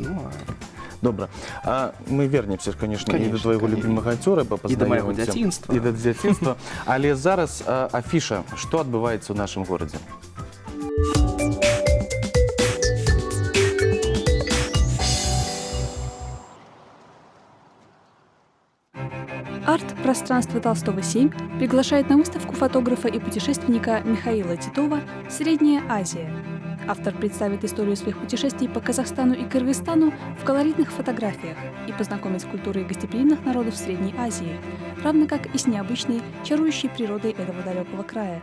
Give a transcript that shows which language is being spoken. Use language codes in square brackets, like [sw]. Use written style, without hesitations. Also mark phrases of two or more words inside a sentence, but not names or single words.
[be] Добра. [ru] А мы вернемся, конечно, [be] і до твайго любімага акцёра, і да майго дзяцінства. І да дзяцінства. Але зараз афіша, што адбываецца ў нашым горадзе. [ru] Арт-пространство Толстого 7 приглашает на выставку фотографа и путешественника Михаила Титова «Средняя Азия». Автор представит историю своих путешествий по Казахстану и Кыргызстану в колоритных фотографиях и познакомит с культурой гостеприимных народов Средней Азии, равно как и с необычной, чарующей природой этого далекого края.